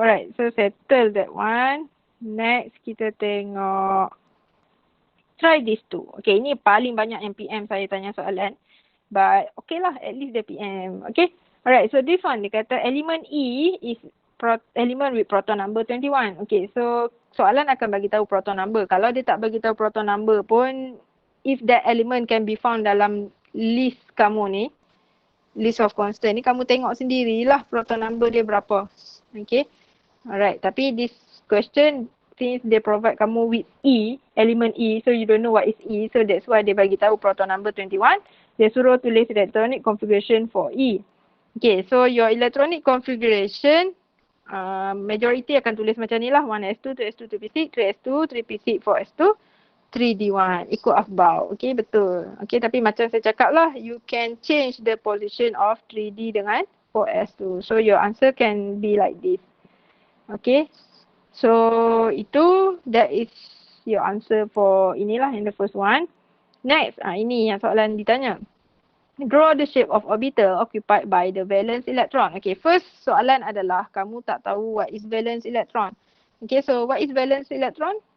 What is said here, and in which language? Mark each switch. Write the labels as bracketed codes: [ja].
[en] Alright, so settle that one. Next, [ms] kita tengok. [en] Try this two. [ms] Okay, ini paling banyak yang PM saya tanya soalan. [en] But, okay lah, at least [ms] dia [en] PM. Okay. Alright, so this one, dia kata element E is element with proton number 21. [ms] Okay, so soalan akan bagi tahu proton number. Kalau dia tak bagi tahu proton number pun, [en] if that element can be found [ms] dalam list kamu ni, [en] list of constant [ms] ni, kamu tengok sendirilah proton number dia berapa. Okay. [en] Alright, [ms] tapi [en] this question, since they provide kamu with E, element E, so you don't know what is E, so that's why [ms] dia bagi tahu [en] proton number 21. [ms] Dia suruh tulis [en] electronic configuration for E. Okay, so your electronic configuration, majority [ms] akan tulis macam ni lah. 1s2, 2s2, 2p6, 3s2, 3p6, 4s2, 3d1. Ikut afbau. Okay, betul. [en] Okay, [ms] tapi macam saya cakap lah, [en] you can change the position of 3d dengan 4s2. So your answer can be like this. Okay. So itu, that is your answer for [ms] inilah [en] in the first one. [ms] Next, ini yang soalan ditanya. [en] Draw the shape of orbital occupied by the valence electron. Okay, first soalan [ms] adalah kamu tak tahu [en] what is valence electron. Okay, so what is valence electron?